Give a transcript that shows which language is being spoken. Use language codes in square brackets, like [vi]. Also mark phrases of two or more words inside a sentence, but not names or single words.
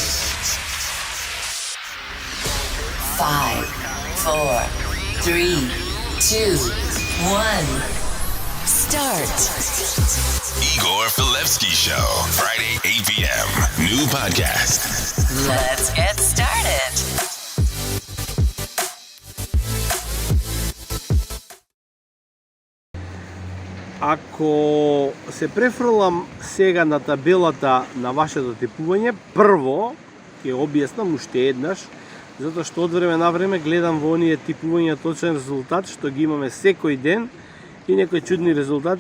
[en] 5, 4, 3, 2, 1. Start. Igor Filevsky Show. Friday, 8 p.m. New podcast. Let's get started. [mk] Ако се префрлам сега на табелата на вашето типување, прво ќе објаснам уште еднаш, затоа што од време на време гледам во оние типувања точен резултат што ги имаме секој ден и некои чудни резултати.